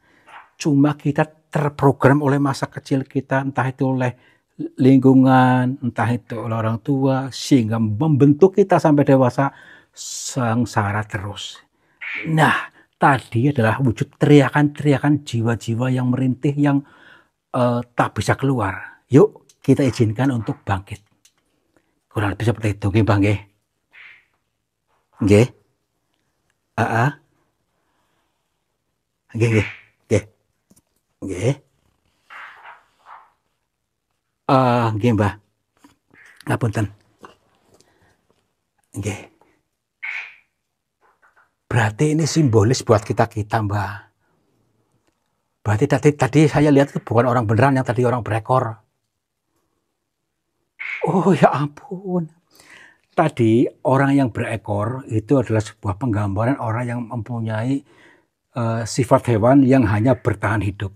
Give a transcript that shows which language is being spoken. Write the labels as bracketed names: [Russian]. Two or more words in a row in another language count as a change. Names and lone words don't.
[Indonesian] Cuma kita terprogram oleh masa kecil kita, entah itu oleh lingkungan, entah itu oleh orang tua, sehingga membentuk kita sampai dewasa sengsara terus. Nah, tadi adalah wujud teriakan-teriakan jiwa-jiwa yang merintih, yang tak bisa keluar. Yuk, kita izinkan untuk bangkit. Kurang lebih seperti itu, [Javanese] nggih, Bang, nggih. Nggih. Heeh. Nggih, nggih. Nggih. Nggih. Nggih, Mbah. Ngapunten. Nggih. [Indonesian] Berarti ini simbolis buat kita-kita, Mbah. Berarti tadi saya lihat itu bukan orang beneran, yang tadi orang berekor. Oh ya ampun. Tadi orang yang berekor itu adalah sebuah penggambaran orang yang mempunyai sifat hewan yang hanya bertahan hidup.